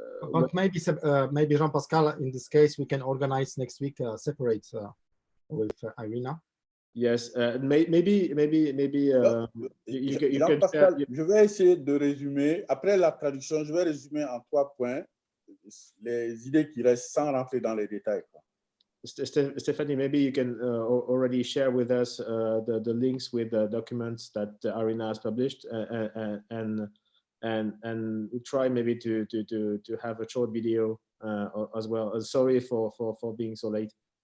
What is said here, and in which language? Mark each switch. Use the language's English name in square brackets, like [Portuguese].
[English] But maybe Jean-Pascal, in this case, we can organize next week separate with Irina. Yes, maybe. [French] Jean-Pascal, je vais essayer de résumer. Après la traduction, je vais résumer en 3 points les idées qui restent sans rentrer dans les détails. [English] Stephanie, maybe you can already share with us the links with the documents that Irina has published, and we try maybe to have a short video as well. Sorry for being so late.